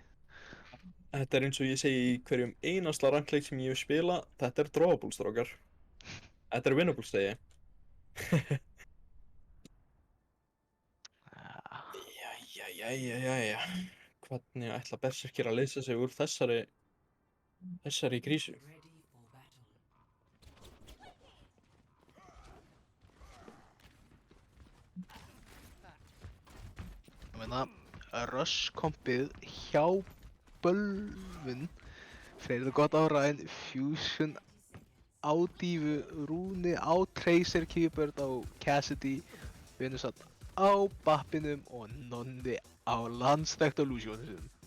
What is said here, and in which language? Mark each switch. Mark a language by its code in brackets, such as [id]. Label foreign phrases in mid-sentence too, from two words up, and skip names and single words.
[is] Þetta er eins og ég segi í hverjum einasta rankleik sem ég hef spila, þetta er drawable, strákar. Þetta er winnable, segi ég. Jæja. Hvernig ætla Berserkir að leysa sig úr þessari krísu? [en] Ready for battle. [is] Ég meina, rush-kompið hjá Bölvun Freyr gott á Ryan, Fusion á Dífu, Rúni á Tracer, Keyboard á Cassidy, Venusat á Bappinum og Nonni á landsþekkt á Lucianum.